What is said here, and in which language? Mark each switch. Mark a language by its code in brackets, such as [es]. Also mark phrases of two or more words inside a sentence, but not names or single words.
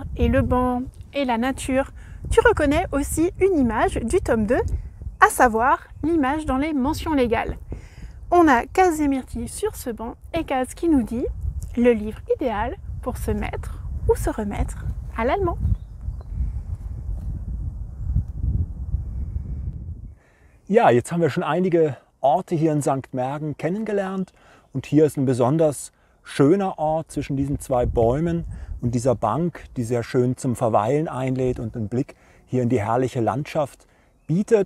[fr] et le banc et la nature, tu reconnais aussi une image du tome 2, à savoir l'image dans les mentions légales. On a Kaz et Mirti sur ce banc et Kaz qui nous dit le livre idéal pour se mettre ou se remettre à l'allemand. [de] Ja, jetzt haben wir schon einige Orte hier in St. Märgen kennengelernt und hier ist ein besonders schöner Ort zwischen diesen zwei Bäumen und dieser Bank, die sehr schön zum Verweilen einlädt und einen Blick hier in die herrliche Landschaft bietet.